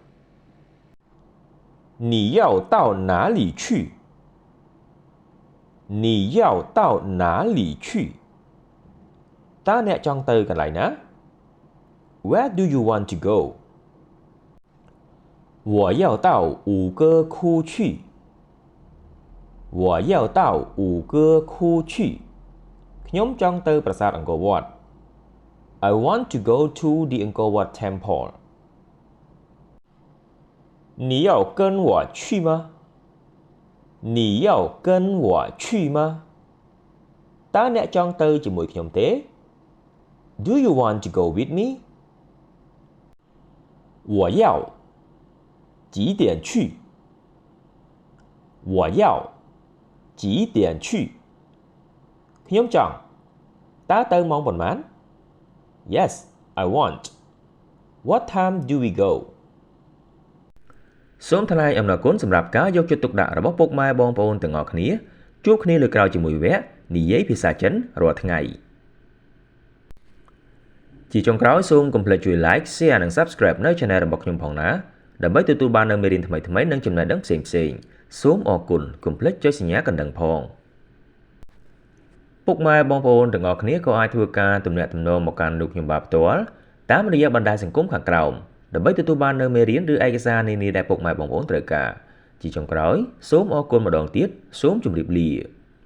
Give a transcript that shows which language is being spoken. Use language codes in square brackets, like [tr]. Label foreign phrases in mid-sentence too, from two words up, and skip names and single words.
[zh] 你要到哪里去你要到哪里去 [km] តើអ្នកចង់ទៅកន្លែងណា [en] Where do you want to go [zh] 我要到五歌窟去我要到五歌窟去 [km] ខ្ញុំចង់ទៅប្រាសាទអង្គរវត្ត [en] I want to go to the Angkor Wat Temple [zh] 你要跟我去吗你要跟我去吗 [km] តើអ្នកចង់ទៅជាមួយខ្ញុំទេ [en] Do you want to go with me [zh] 我要几点去我要几点去 [km] ខ្ញុំចង់តើទៅម៉ោងប៉ុន្មាន [en] Yes I want What time do we go [km] សូមថ្លែងអំណរគុណសម្រាប់ការយកចិត្តទុកដាក់របស់ពុកម៉ែបងប្អូនទាំងអស់គ្នាជួបគ្នាលើកក្រោយជាមួយវគ្គនិយាយភាសាចិនរាល់ថ្ងៃ ជាចុងក្រោយសូមកុំភ្លេចជួយ [en] like share [km] និង subscribe នៅ channel របស់ខ្ញុំផងណាដើម្បីទទួលបាននូវមេរៀនថ្មីៗនិងចំណេះដឹងផ្សេងៗសូមអរគុណកុំភ្លេចចុចសញ្ញាកណ្ដឹងផងពុកម៉ែបងប្អូនទាំងអស់គ្នាក៏អាចធ្វើការទំនាក់ទំនងមកកាន់លោកខ្ញុំបាទផ្ទាល់តាមរយៈបណ្ដាញសង្គមខាងក្រោមដើម្បីទទួលបាននូវមេរៀនឬឯកសារនានាដែលពុកម៉ែបងប្អូនត្រូវការជាចុងក្រោយសូមអរគុណម្ដងទៀតសូមជម្រាបលា